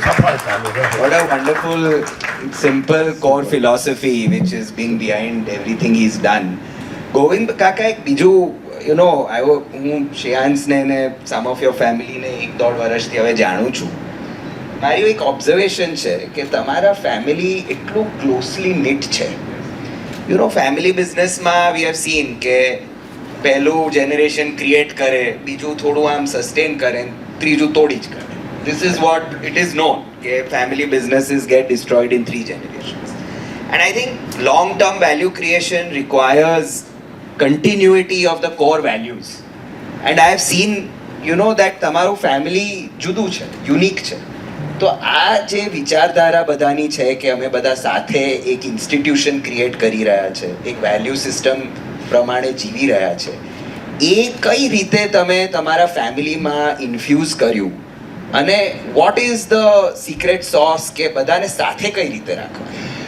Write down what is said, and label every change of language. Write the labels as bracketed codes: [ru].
[en] What a wonderful, simple core philosophy which is being behind everything he's done. [gu] Govind Kaka, એક બીજું, હું શ્રેયાંશને ને [en] some of your family [gu] ને 1-1.5 વર્ષથી હવે જાણું છું. મારી એક ઓબ્ઝર્વેશન છે કે તમારા ફેમિલી એટલું ક્લોઝલી નિટ છે. ફેમિલી બિઝનેસમાં [en] we have seen [gu] કે પહેલું જનરેશન ક્રિએટ કરે, બીજું થોડું આમ સસ્ટેન કરે, ત્રીજું તોડી જ કરે. [en] This is what it is known. Okay, family businesses get destroyed in 3 generations. And I think long-term value creation requires continuity of the core values. And I have seen, that [gu] તમારું family જુદું છે, unique છે. તો આ જે વિચારધારા બધાની છે કે અમે બધા સાથે એક ઇન્સ્ટિટ્યુશન ક્રિએટ કરી રહ્યા છે, એક વેલ્યુ સિસ્ટમ પ્રમાણે જીવી રહ્યા છે, એ કઈ રીતે તમે તમારા ફેમિલીમાં ઇન્ફ્યુઝ કર્યું અને [en] what is the secret sauce [gu] કે બધાને સાથે કઈ રીતે રાખવા?